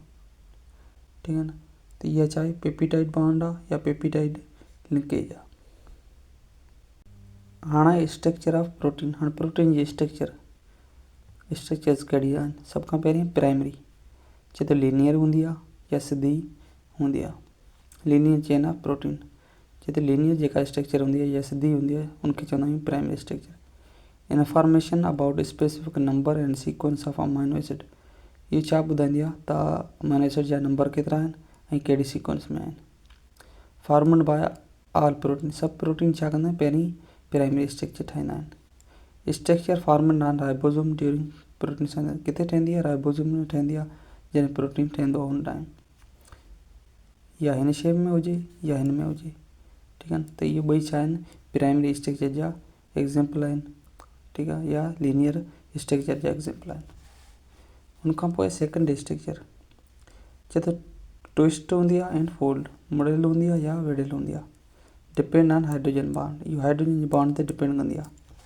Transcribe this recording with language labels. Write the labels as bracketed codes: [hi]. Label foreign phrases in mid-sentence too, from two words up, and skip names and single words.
[sd] ठीकु आहे न, त इहा छा आहे [en] peptide bond [sd] आहे या [en] peptide linkage [sd] आहे। [en] हाणे structure of protein. [sd] हाणे प्रोटीन जी स्ट्रक्चर्स कहिड़ी आहिनि, सभ खां पहिरीं प्राइमरी, चए त लीनियर हूंदी आहे या सिधी हूंदी आहे। [en] linear chain of protein, [sd] चए त लीनियर जेका स्ट्रक्चर हूंदी आहे या सिधी हूंदी आहे, उनखे चवंदा आहियूं [en] primary structure. information about specific number and sequence of amino acid, [sd] इहो छा ॿुधाईंदी आहे त [en] amino acid [sd] जा नंबर केतिरा आहिनि ऐं कहिड़ी सीक्वेंस में आहिनि। [en] formed by all protein, [sd] सभु प्रोटीन छा कंदा आहिनि, पहिरीं [en] primary structure [sd] ठाहींदा आहिनि। [en] structure formed on ribosome during protein synthesis, [sd] किथे ठहंदी आहे, राइबोसोम में ठहंदी आहे, जॾहिं प्रोटीन ठहंदो आहे हुन टाइम, या हिन शेप में हुजे या हिन में हुजे। ठीकु आहे न, त इहे ॿई छा आहिनि, [en] primary structure [sd] जा एग्ज़ाम्पल आहिनि। ठीकु आहे, या [en] linear structure [sd] जा एग्ज़ाम्पल आहिनि। हुनखां पोइ [en] secondary structure, [sd] चए त ट्विस्ट हूंदी आहे [en] and fold, [sd] मुड़ियल हूंदी आहे या विढ़ियल हूंदी आहे, [en] depend on hydrogen bond, [sd] इहो हाइड्रोजन जे बॉन्ड ते डिपेंड कंदी आहे।